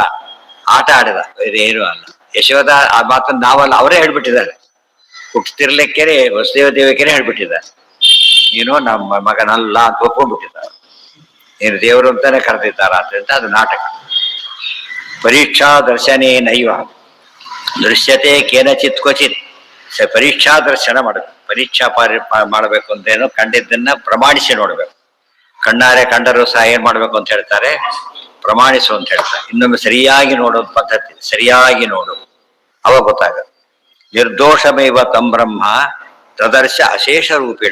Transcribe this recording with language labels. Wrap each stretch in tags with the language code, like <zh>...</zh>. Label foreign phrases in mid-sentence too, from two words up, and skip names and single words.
<kn>ಆಟ ಆಡಿದ, ಬೇರೆ ಏನು ಅಲ್ಲ. ಯಶೋಧ ಆ ಮಾತನ್ನು ನಾವಲ್ಲ, ಅವರೇ ಹೇಳ್ಬಿಟ್ಟಿದ್ದಾರೆ. ಹುಟ್ಟಿರ್ಲಿಕ್ಕೇನೆ ವಸುದೇವ ದೇವಕಿನೇ ಹೇಳ್ಬಿಟ್ಟಿದ್ದಾರೆ, ನೀನು ನಮ್ಮ ಮಗನಲ್ಲ ಅಂತ ಒಪ್ಕೊಂಡ್ಬಿಟ್ಟಿದ್ದಾರೆ. ನೀನು ದೇವರು ಅಂತಾನೆ ಕರೆದಿದ್ದಾರ ಅಂತ. ಅದು ನಾಟಕ.</kn> <sa>ಪರೀಕ್ಷಾ ದರ್ಶನೇ ನೈವ ದೃಶ್ಯತೆ ಕೇನಚಿತ್ ಕ್ವಚಿತ್.</sa> <kn>ಪರೀಕ್ಷಾ ದರ್ಶನ ಮಾಡಬೇಕು. ಪರೀಕ್ಷಾ ಮಾಡಬೇಕು ಅಂತೇನು, ಕಂಡಿದ್ದನ್ನ ಪ್ರಮಾಣಿಸಿ ನೋಡ್ಬೇಕು. ಕಣ್ಣಾರೆ ಕಂಡರೂ ಸಹ ಏನ್ ಮಾಡ್ಬೇಕು ಅಂತ ಹೇಳ್ತಾರೆ? ಪ್ರಮಾಣಿಸು ಅಂತ ಹೇಳ್ತಾರೆ. ಇನ್ನೊಮ್ಮೆ ಸರಿಯಾಗಿ ನೋಡೋದು ಪದ್ಧತಿ. ಸರಿಯಾಗಿ ನೋಡು, ಅವಾಗ ಗೊತ್ತಾಗುತ್ತೆ.</kn> <sa>ನಿರ್ದೋಷಮೇವ ತಂ ಬ್ರಹ್ಮ ತದರ್ಶ ಅಶೇಷ ರೂಪೇಣ.</sa>